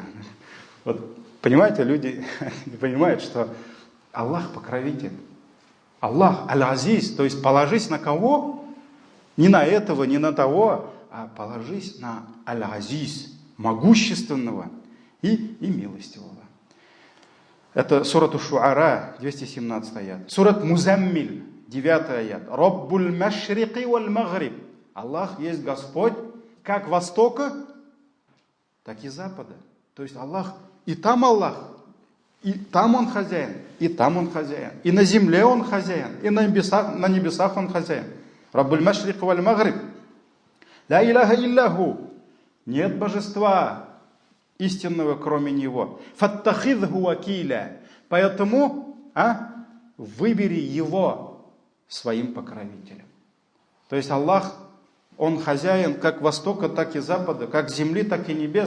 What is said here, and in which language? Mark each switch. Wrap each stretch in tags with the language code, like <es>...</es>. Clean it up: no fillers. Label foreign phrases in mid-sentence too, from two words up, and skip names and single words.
<ru>Вот, понимаете, люди не понимают, что Аллах покровитель. Аллах Аль-Азиз, то есть положись на кого? Не на этого, не на того, а положись на Аль-Азиз, могущественного и милостивого. Это сурат Аш-Шуара, 217 аят. Сурат Музаммиль, 9 аят.</ru> <ar>رب المشرق والمغرب.</ar> <ru>Аллах есть Господь как востока, так и запада. То есть Аллах, и там Он хозяин, и там Он хозяин, и на земле Он хозяин, и на небесах Он хозяин.</ru> <ar>رب المشرق والمغرب. لا إله إلا هو.</ar> <ru>Нет божества истинного, кроме Него.</ru> <ar>فاتخذه وكيلا.</ar> <ru>Поэтому выбери Его своим покровителем. То есть Аллах, Он хозяин как востока, так и запада, как земли, так и небес.</ru>